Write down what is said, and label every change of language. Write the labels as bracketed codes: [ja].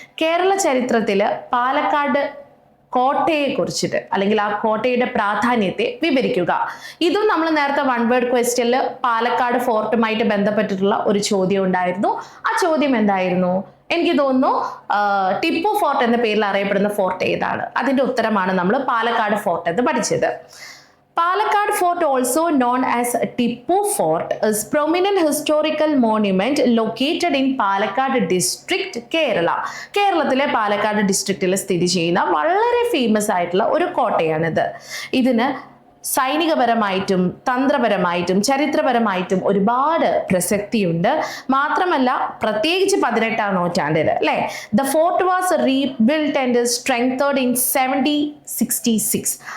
[ml] കേരള ചരിത്രത്തിൽ പാലക്കാട് കോട്ടയെ കുറിച്ചിട്ട് അല്ലെങ്കിൽ ആ കോട്ടയുടെ പ്രാധാന്യത്തെ വിവരിക്കുക. ഇതും നമ്മൾ നേരത്തെ വൺ വേർഡ് ക്വസ്റ്റ്യനിൽ പാലക്കാട് ഫോർട്ടുമായിട്ട് ബന്ധപ്പെട്ടിട്ടുള്ള ഒരു ചോദ്യം ഉണ്ടായിരുന്നു. ആ ചോദ്യം എന്തായിരുന്നു? എനിക്ക് തോന്നുന്നു ടിപ്പു ഫോർട്ട് എന്ന പേരിൽ അറിയപ്പെടുന്ന ഫോർട്ട് ഏതാണ്? അതിന്റെ ഉത്തരമാണ് നമ്മൾ പാലക്കാട് ഫോർട്ട് എന്ന് പഠിച്ചത്. [en] Palakkad Fort, also known as Tippu Fort, is a prominent historical monument located in Palakkad district, Kerala. [ml] കേരളത്തിലെ പാലക്കാട് ഡിസ്ട്രിക്റ്റിൽ സ്ഥിതി ചെയ്യുന്ന വളരെ ഫേമസ് ആയിട്ടുള്ള ഒരു കോട്ടയാണിത്. ഇതിന് സൈനികപരമായിട്ടും തന്ത്രപരമായിട്ടും ചരിത്രപരമായിട്ടും ഒരുപാട് പ്രസക്തിയുണ്ട്. മാത്രമല്ല പ്രത്യേകിച്ച് 18ാം നൂറ്റാണ്ടിൽ അല്ലേ, [en] The fort was rebuild and strengthened in 1766.